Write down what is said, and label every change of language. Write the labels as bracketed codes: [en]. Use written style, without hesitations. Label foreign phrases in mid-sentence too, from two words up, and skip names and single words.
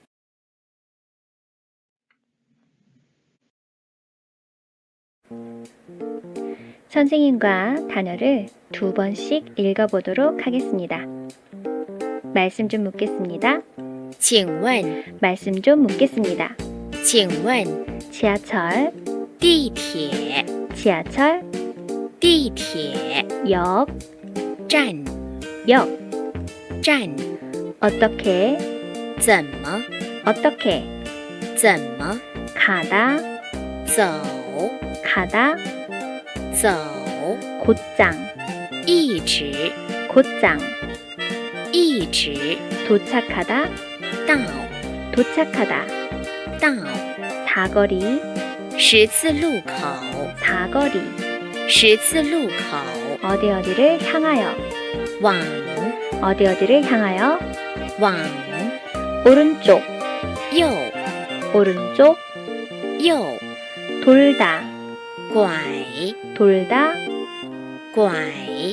[ko] 선생님과 단어를 2번씩 읽어보도록 하겠습니다. 말씀 좀 묻겠습니다. [zh] 请问 [ko] 말씀 좀 묻겠습니다. [zh] 请问 [ko] 지하철, [zh] 地铁 [ko] 지하철, [zh] 地铁 [ko] 역, [zh] 站 [ko] 역, [zh] 站 [ko] 어떻게, [zh] 怎么 [ko] 어떻게, [zh] 怎么 [ko] 가다, [zh] 走 [ko] 가다, [zh] 走 [ko] 곧장, [zh] 一直 [ko] 곧장, [zh] 一直 [ko] 도착하다, [zh] 到 [ko] 도착하다, [zh] 到 [ko] 사거리, [zh] 十字路口 [ko] 사거리, [zh] 十字路口 [ko] 어디 어디를 향하여, [zh] 往 [ko] 어디 어디를 향하여, [zh] 往 [ko] 오른쪽, [zh] 右 [ko] 오른쪽, [zh] 右 [ko] 돌다, [zh] 拐 [ko] 돌다, [zh] 拐